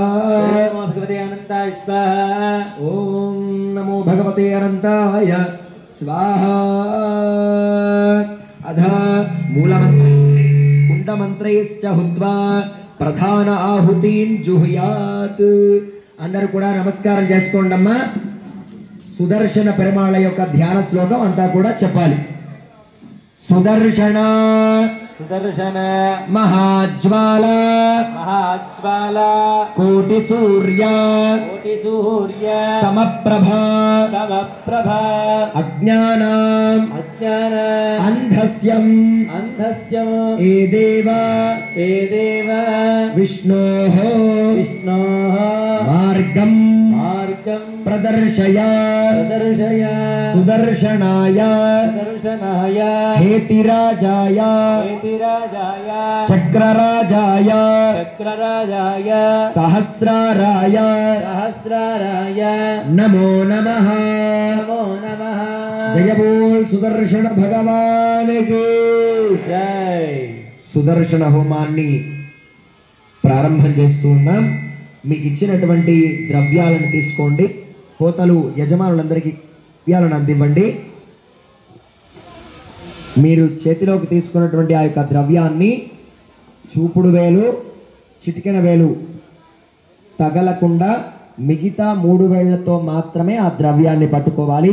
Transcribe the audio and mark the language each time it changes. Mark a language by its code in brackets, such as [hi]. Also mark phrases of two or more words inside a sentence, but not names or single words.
[sa] ओम नमो भगवते अनंताय स्वाहा। ओम नमो भगवते अनंताय स्वाहा। अध मूलमंत्र कुंडमंत्रैश्च हुत्वा प्रधान आहुतिं जुहुयात्। [te] అందరూ కూడా నమస్కారం చేసుకోండమ్మా. సుదర్శన పెరుమాళ యొక్క ధ్యాన శ్లోకం అంతా కూడా చెప్పాలి. [sa] సుదర్శన सुदर्शन महाज्वाल महाज्वाल कोटि सूर्य कोटि सूर्य समप्रभा समप्रभा अज्ञानाम् अज्ञान अन्धस्यम् अन्धस्यम् एदेव विष्णोः मार्गं प्रदर्शय सुदर्शनाय हेतिराजाय चक्रराजाय सहस्राराय नमो नमः। [hi] जय बोल सुदर्शन भगवान की जय। [te] సుదర్శన హోమాన్ని ప్రారంభం చేస్తూ ఉన్నాం. మీకు ఇచ్చినటువంటి ద్రవ్యాలను తీసుకోండి. హోతలు యజమానులందరికీ ద్రవ్యాలను అందివ్వండి. మీరు చేతిలోకి తీసుకున్నటువంటి ఆ యొక్క ద్రవ్యాన్ని చూపుడు వేలు చిటికెన వేలు తగలకుండా మిగతా 3 వేళ్లతో మాత్రమే ఆ ద్రవ్యాన్ని పట్టుకోవాలి.